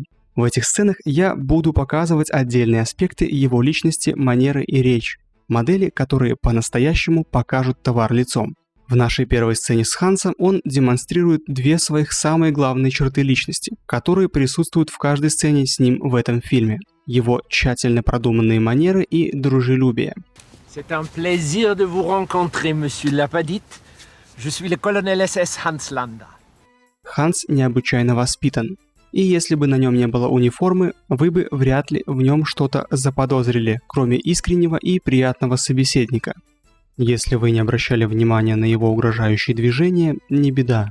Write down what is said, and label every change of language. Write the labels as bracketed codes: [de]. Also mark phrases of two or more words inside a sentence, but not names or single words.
[ru] В этих сценах я буду показывать отдельные аспекты его личности, манеры и речь, модели, которые по-настоящему покажут товар лицом. В нашей первой сцене с Хансом он демонстрирует две своих самые главные черты личности, которые присутствуют в каждой сцене с ним в этом фильме. Его тщательно продуманные манеры и дружелюбие. [fr] C'est un plaisir de vous rencontrer, monsieur Lapadite. Je suis le colonel SS Hans Landa. [ru] Ханс необычайно воспитан. И если бы на нем не было униформы, вы бы вряд ли в нем что-то заподозрили, кроме искреннего и приятного собеседника. Если вы не обращали внимания на его угрожающие движения, не беда.